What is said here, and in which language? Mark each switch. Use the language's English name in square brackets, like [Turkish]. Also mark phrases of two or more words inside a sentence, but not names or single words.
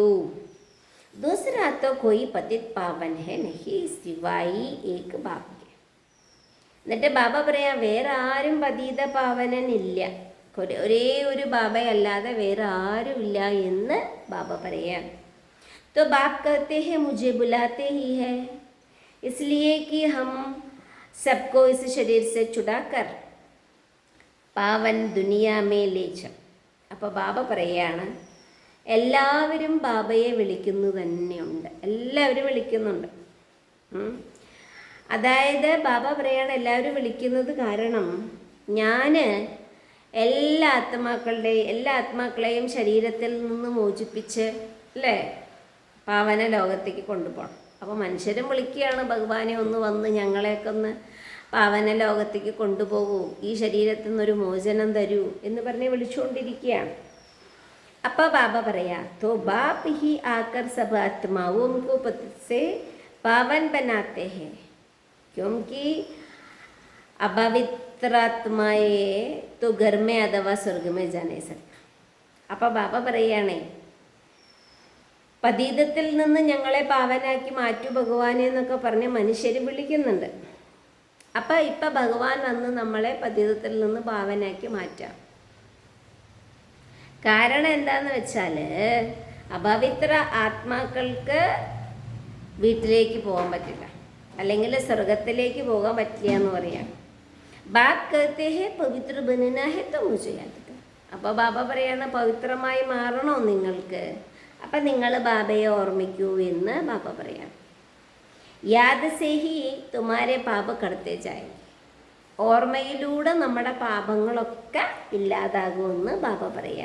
[Hindi] दूसरा तो कोई पतित पावन है नहीं सिवाय एक बाप के. [Malayalam] എന്നിട്ട് ബാബ പറയാം, വേറെ ആരും പതീത പാവനനില്ല, ഒരേ ഒരു ബാബയല്ലാതെ വേറെ ആരുമില്ല എന്ന് ബാബ പറയാം. [Hindi] तो बाप कहते हैं मुझे बुलाते ही है, इसलिए कि हम सबको इस शरीर से छुड़ाकर पावन दुनिया में ले चलूँ. [Malayalam] അപ്പോൾ ബാബ പറയാണ്, എല്ലാവരും ബാബയെ വിളിക്കുന്നു തന്നെയുണ്ട്, എല്ലാവരും വിളിക്കുന്നുണ്ട്. അതായത് ബാബ പറയാണ് എല്ലാവരും വിളിക്കുന്നത് കാരണം ഞാൻ എല്ലാ ആത്മാക്കളെയും ശരീരത്തിൽ നിന്ന് മോചിപ്പിച്ച് അല്ലേ പാവന ലോകത്തേക്ക് കൊണ്ടുപോകണം. അപ്പോൾ മനുഷ്യരും വിളിക്കുകയാണ്, ഭഗവാനെ ഒന്ന് വന്ന് ഞങ്ങളെയൊക്കെ ഒന്ന് പാവന ലോകത്തേക്ക് കൊണ്ടുപോകൂ, ഈ ശരീരത്തിൽ നിന്നൊരു മോചനം തരൂ എന്ന് പറഞ്ഞ് വിളിച്ചുകൊണ്ടിരിക്കുകയാണ്. അപ്പോൾ ബാബ പറയാ, [Hindi] तो बाप ही आकर सब आत्माओं को पतित से पावन बनाते हैं, क्योंकि अपवित्रात्माए तो घर में अथवा स्वर्ग में जाने सकता. [Malayalam] അപ്പോൾ ബാബ പറയുകയാണേ, പതീതത്തിൽ നിന്ന് ഞങ്ങളെ പാവനാക്കി മാറ്റൂ ഭഗവാനെ എന്നൊക്കെ പറഞ്ഞ് മനുഷ്യർ വിളിക്കുന്നുണ്ട്. അപ്പം ഇപ്പം ഭഗവാൻ വന്ന് നമ്മളെ പതീതത്തിൽ നിന്ന് പാവനാക്കി മാറ്റാം. കാരണം എന്താന്ന് വെച്ചാൽ അപവിത്ര ആത്മാക്കൾക്ക് വീട്ടിലേക്ക് പോകാൻ പറ്റില്ല, അല്ലെങ്കിൽ സ്വർഗത്തിലേക്ക് പോകാൻ പറ്റില്ല എന്ന് പറയാം. [Hindi] ബാബ് कहते हैं पवित्र बनना है तो മുझे याद कर. [Malayalam] അപ്പോൾ ബാബ പറയാണ്, പവിത്രമായി മാറണോ നിങ്ങൾക്ക്, അപ്പം നിങ്ങൾ ബാബയെ ഓർമ്മിക്കൂ എന്ന് ബാബ പറയാം. [Hindi] याद से ही तुम्हारे पाप कटते जाएँ. [Malayalam] ഓർമ്മയിലൂടെ നമ്മുടെ പാപങ്ങളൊക്കെ ഇല്ലാതാകുമെന്ന് ബാബ പറയാം.